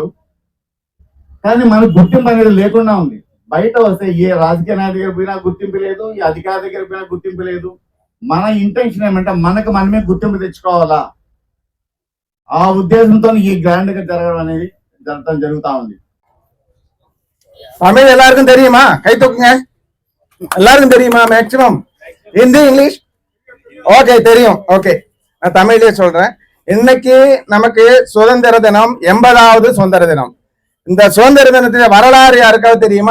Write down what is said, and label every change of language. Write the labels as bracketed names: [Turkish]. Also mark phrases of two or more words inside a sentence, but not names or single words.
[Telugu] కానీ మనకు గుర్తింపు అనేది లేకుండా ఉంది. బయట వస్తే ఏ రాజకీయ నాయకుడి దగ్గర పోయినా గుర్తింపు లేదు, ఈ అధికారి దగ్గర పోయినా గుర్తింపు లేదు. మన ఇంటెన్షన్ ఏమంటే మనకు మనమే గుర్తింపు తెచ్చుకోవాలా. ఆ ఉద్దేశంతో ఈ గ్రాండ్ గా జరగడం అనేది జరుగుతా ఉంది. [Tamil] தமிழ் எல்லாருக்கும் தெரியுமா? கை தூக்குங்க. எல்லாருக்கும் தெரியுமா? மேக்சிமம் ஹிந்தி இங்கிலீஷ் ஓகே தெரியும். ஓகே நான் தமிழ்லயே சொல்றேன். இன்னைக்கு நமக்கு சுதந்திர தினம், 80வது சுதந்திர தினம். இந்த சுதந்திர தினத்தின் வரலாறு யாருக்காவது தெரியுமா?